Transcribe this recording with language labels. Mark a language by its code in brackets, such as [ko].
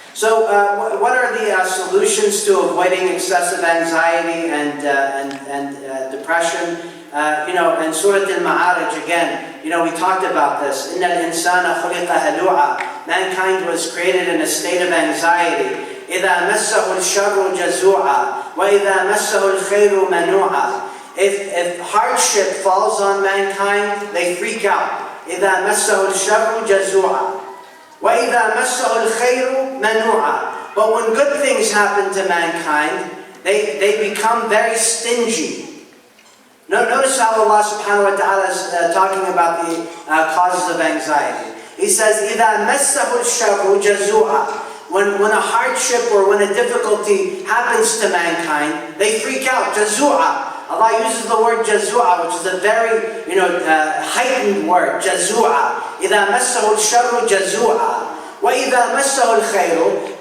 [en] So, what are the solutions to avoiding excessive anxiety and depression? In Surah Al-Ma'arij again, we talked about this. [ar] إِنَّ الْإِنسَانَ خُلِقَ هَلُوعًا. [en] Mankind was created in a state of anxiety. [ar] إِذَا مَسَّهُ الشَّرُّ جَزُوعًا وَإِذَا مَسَّهُ الْخَيْرُ مَنُوعًا. [en] If hardship falls on mankind, they freak out. [ar] إِذَا مَسَّهُ الشَّرُّ جَزُوعًا وَإِذَا مَسَّهُ الْخَيْرُ مَنُوعًا. [en] But when good things happen to mankind, they become very stingy. Notice how Allah subhanahu wa ta'ala is talking about the causes of anxiety. He says, [ar] إِذَا مَسَّهُ الشَّرُّ جَزُوعًا. [en] When a hardship or when a difficulty happens to mankind, they freak out. Jazua. Allah uses the word jazua, which is a very, heightened word. [ar] Jazua. إِذَا مَسَّهُ الشَّرُّ جَزُوعًا وَإِذَا مَسَّهُ الْخَيْرُ.